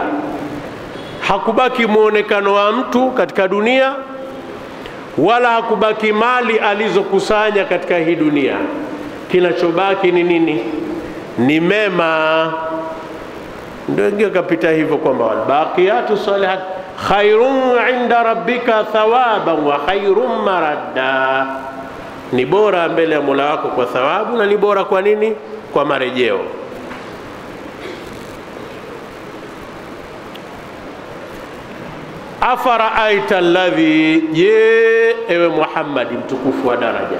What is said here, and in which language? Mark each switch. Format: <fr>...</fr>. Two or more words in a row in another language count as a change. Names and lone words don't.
<sw>Hakubaki muonekano wa mtu katika dunia, wala hakubaki mali alizokusanya katika hii dunia. Kinachobaki ni nini? Ni mema. Ndio ingia kapita hivyo kwamba</sw> <ar>الباقيات الصالحات خير عند ربك ثوابا وخير مردا,</ar> <sw>ni bora mbele ya Mola wako kwa thawabu, na ni bora kwa nini? Kwa marejeo.</sw> <ar>أفرأيت الذي,</ar> <sw>je, ewe Muhammad mtukufu wa daraja.</sw>